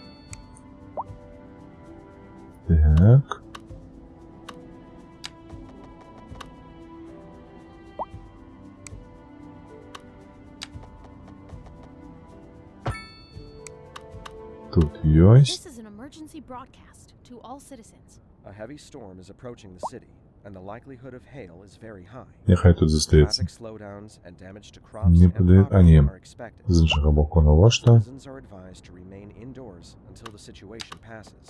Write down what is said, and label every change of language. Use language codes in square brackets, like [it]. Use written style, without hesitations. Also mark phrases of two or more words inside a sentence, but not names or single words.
[be] Так. Тут ёсць. [en] This is an emergency broadcast to all citizens. A heavy storm is approaching the city, and the likelihood of hail is very high. [be] Нехай тут застаецца. [en] Traffic slowdowns and damage to crops [be] Не [en] and [be] падае... А, [en] property [be] не. [en] are expected. [be] З іншага боку, навошта? [en] Citizens are advised to remain indoors until the situation passes.